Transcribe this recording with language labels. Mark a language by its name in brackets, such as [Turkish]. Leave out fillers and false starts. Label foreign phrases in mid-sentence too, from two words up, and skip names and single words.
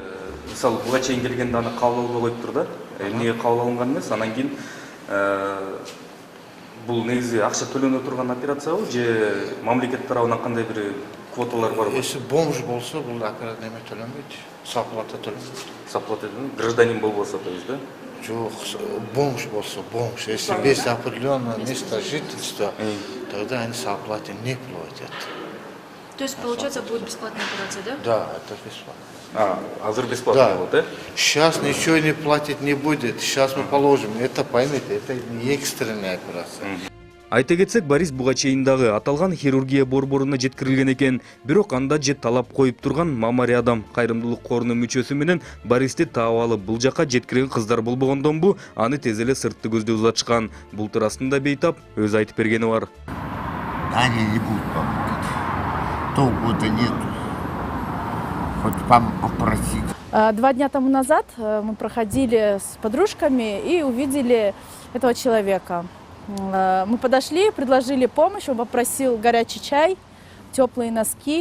[Kyrgyz] Мисалы, буга чейин келгенде аны кабыл албай коюптур да. Эмнеге кабыл алынган эмес, анан кийин бул негизи акча төлөнө турган операциябы же мамлекет тарабынан кандай бир квоталар барбы? [Russian] Если бомж [Kyrgyz] болсо, бул операция неме төлөнбөйт. Саплата төлөнбөйт. Саплата гражданин болбосо, [Russian] то есть, да? [Kyrgyz] Жок, бомж болсо, бомж. [Russian] Если без определенного места жительства, тогда они с оплатой не платят. То есть, получается, будет бесплатная операция, да? Да, это бесплатно. [Kyrgyz] Азыр бесплатно болот, да? [Russian] Сейчас ничего не платить не будет. Сейчас мы положим. Это поймите, это не экстренная операция. [Kyrgyz] Айта кетсек, Борис буга чейин дагы аталган хирургия борборуна жеткирилген экен. Бирок анда же талап коюп турган Мамари Адам кайрымдуулук корунун мүчөсү менен Бористи таап алып бул жака жеткирген кыздар болбогондон бу аны тез эле сыртты көздө узатышкан. Бул туурасында бейтап өз айтып бергени бар. [Russian] Они не будут помогать. Толку-то нету. Хоть попросить. 2 дня тому назад мы проходили с подружками и увидели этого человека. Мы подошли, предложили помощь, он попросил горячий чай, теплые носки.